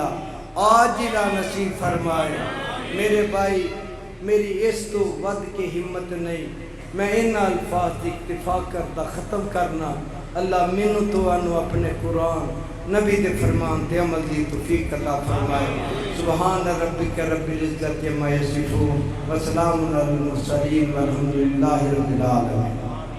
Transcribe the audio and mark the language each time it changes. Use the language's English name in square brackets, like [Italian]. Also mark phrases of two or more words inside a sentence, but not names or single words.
[Punjabi] آجلہ نصیب فرمائے میرے بھائی میری اس تو ودھ کے ہمت نہیں میں ان الفاظ کی اکتفا کرتا ختم کرنا اللہ مینوں تو آنوں اپنے قرآن نبی دے فرمان تے عمل دی توفیق عطا فرمائے [Arabic] سبحان ربك رب العزة عما يصفون وسلام على المرسلين والحمد لله رب العالمين.